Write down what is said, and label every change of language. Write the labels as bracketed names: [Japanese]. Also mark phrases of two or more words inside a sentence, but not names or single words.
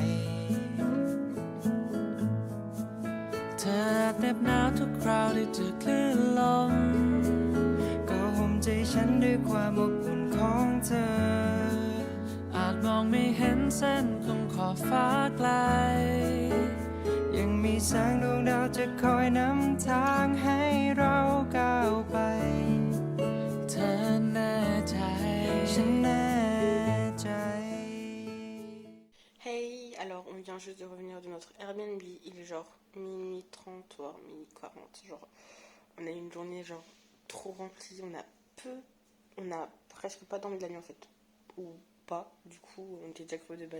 [Thai] เธอเหน็บหนาวทุกคราวที่เจอคลื่นลมก็ห่มใจฉันด้วยความอบอุ่นของเธออาจมองไม่เห็นเส้นตรงขอบฟ้าไกลยังมีแสงดวงดาวจะคอยนำทางให้เราก้าวไปเธอแน่ใจฉันแน่ใจ [French] Hey, alors on vient juste de revenir de notre Airbnb, il est genre minuit 30 voire minuit 40, genre on a eu une journée genre trop remplie, on a presque pas dormi de la nuit en fait, ou pas, du coup on était déjà crevés de base.